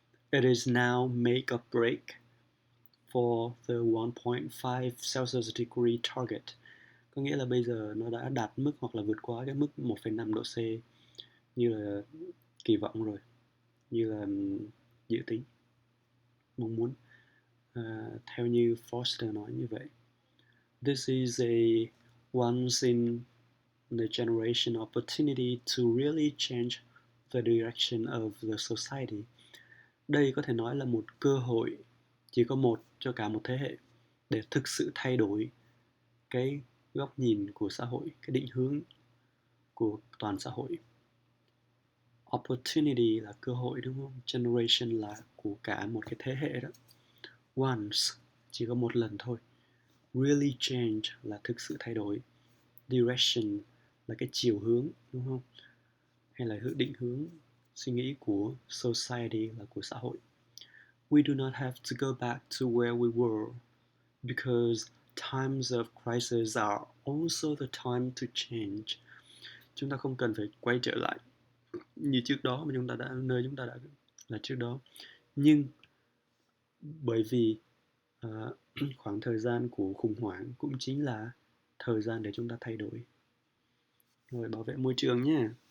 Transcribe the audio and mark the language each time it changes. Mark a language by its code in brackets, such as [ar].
[en] It is now make or break for the 1.5 Celsius degree target. [vi] Có nghĩa là bây giờ nó đã đạt mức hoặc là vượt qua cái mức 1,5 độ C như là kỳ vọng rồi, như là dự tính, mong muốn. Theo như Foster nói như vậy. [en] This is a once in the generation opportunity to really change the direction of the society. [vi] Đây có thể nói là một cơ hội chỉ có một cho cả một thế hệ để thực sự thay đổi cái góc nhìn của xã hội, cái định hướng của toàn xã hội. Opportunity là cơ hội đúng không? Generation là của cả một cái thế hệ đó. Once, chỉ có một lần thôi. [en] Really change [vi] là thực sự thay đổi. Direction là cái chiều hướng đúng không? Hay là định hướng suy nghĩ của society là của xã hội. [en] We do not have to go back to where we were because times of crisis are also the time to change. [vi] Chúng ta không cần phải quay trở lại như trước đó mà chúng ta đã là trước đó. Nhưng bởi vì khoảng thời gian của khủng hoảng cũng chính là thời gian để chúng ta thay đổi. Rồi, bảo vệ môi trường nhé.